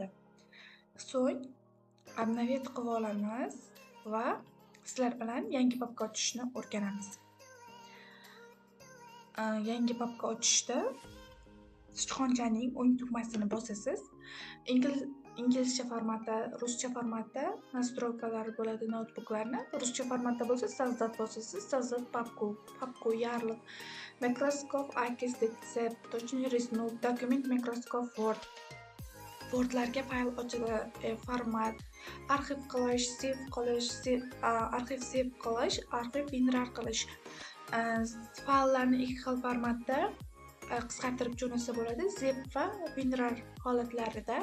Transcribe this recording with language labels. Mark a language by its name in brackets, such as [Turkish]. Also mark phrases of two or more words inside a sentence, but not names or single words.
[Uzbek] So'ng [Russian] обновить [Uzbek] qilib olamiz va sizlar bilan yangi papka ochishni o'rganamiz. Yangi papka ochishda sichqonchaning o'ng tugmasini bosasiz. Inglizcha formatda, ruscha formatda [Russian] настройкалari [Uzbek] bo'ladi notebooklarni. Ruscha formatda bo'lsa soздать bosasiz, [Russian] создать папку ярлык, [Uzbek] Microsoft Access, [Russian] точнее рисунок, [Uzbek] dokument Microsoft Word. Wordlarga fayl ochadi, format, arxiv qilish, save qilish, arxiv WinRAR qilish. Fayllarni ikki xil formatda qisqartirib jo'natsa bo'ladi, zip va WinRAR holatlarida.